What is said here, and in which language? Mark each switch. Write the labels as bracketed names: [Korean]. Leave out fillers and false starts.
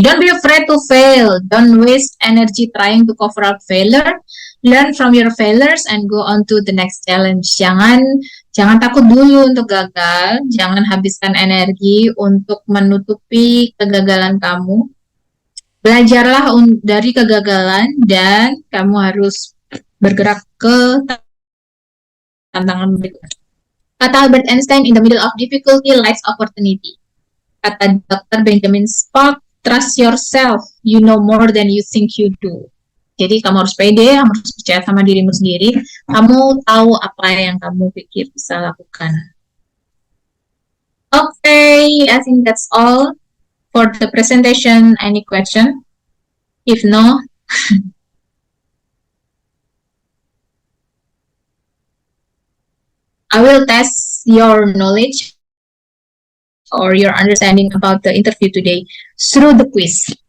[English] Don't be afraid to fail, don't waste energy trying to cover up failure, learn from your failures and go on to the next challenge. [Indonesian] Jangan takut dulu untuk gagal, jangan habiskan energi untuk menutupi kegagalan kamu. Belajarlah dari kegagalan dan kamu harus bergerak ke tantangan berikutnya. [English] Kata Albert Einstein, in the middle of difficulty lies opportunity. Kata Dr. Benjamin Spock, trust yourself, you know more than you think you do. [Indonesian] Jadi kamu harus pede, kamu harus percaya sama dirimu sendiri, kamu tahu apa yang kamu pikir bisa lakukan. [English] Okay, I think that's all for the presentation. Any question? If no, I will test your knowledge or your understanding about the interview today through the quiz.